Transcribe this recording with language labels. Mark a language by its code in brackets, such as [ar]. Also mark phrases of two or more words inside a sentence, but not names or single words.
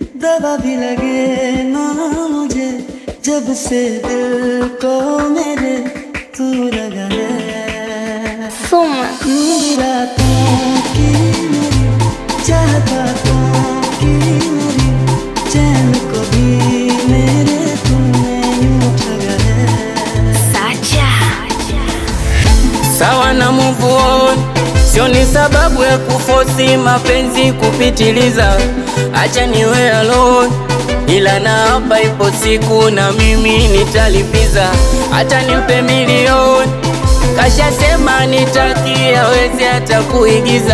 [hi] दवा भी लगे ना मुझे, जब से दिल को मेरे तू लगा है। रातों की मेरी चाहतों की मेरी चैन को भी मेरे तूने यूं ठगा है। [sw] Sawa na [en] move on, [sw] sio ni sababu ya kufosi mapenzi kupitiliza. Acha niwe alone, ila na hapa ipo siku na mimi nitalipiza. Hata nimpe milioni, kashasema nitaki hawezi hata kuigiza.